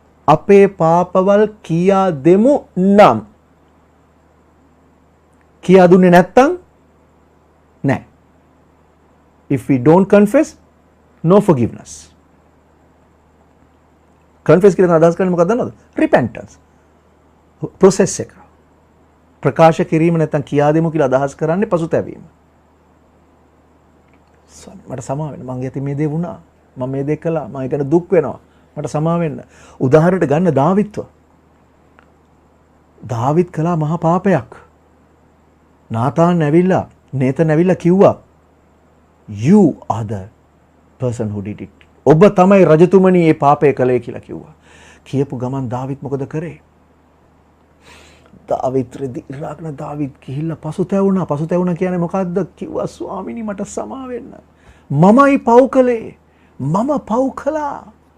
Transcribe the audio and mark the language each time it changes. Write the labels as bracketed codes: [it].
[si] අපේ පාපවල් කියා දෙමු නම් කියා දුන්නේ නැත්තම් නෑ. [en] If we don't confess, no forgiveness. [si] Confess කියලා අදහස් කරන්නේ මොකක්ද දන්නවද? Repentance. process එක. ප්‍රකාශ කිරීම නැත්තම් කියා දෙමු කියලා අදහස් කරන්නේ පසුතැවීම. මට සමා වෙන්න. මං යති මේ දේ වුණා. මම මේ දේ කළා. මම ඒකට දුක් වෙනවා. මට සමා වෙන්න. උදාහරණයට ගන්න දාවිත්ව. දාවිත් කළා මහා පාපයක්. නාතාන් ඇවිල්ලා නේතන් ඇවිල්ලා කිව්වා [en] you are the person who did it. [si] ඔබ තමයි රජතුමනි මේ පාපය කළේ කියලා කිව්වා. කියපු ගමන් දාවිත් මොකද කරේ? දාවිත් රෙදිරාගන දාවිත් ගිහිල්ලා පසුතැවුණා. පසුතැවුණා කියන්නේ මොකද්ද? කිව්වා ස්වාමිනී මට සමා වෙන්න. මමයි පව් කළේ. මම පව් කළා.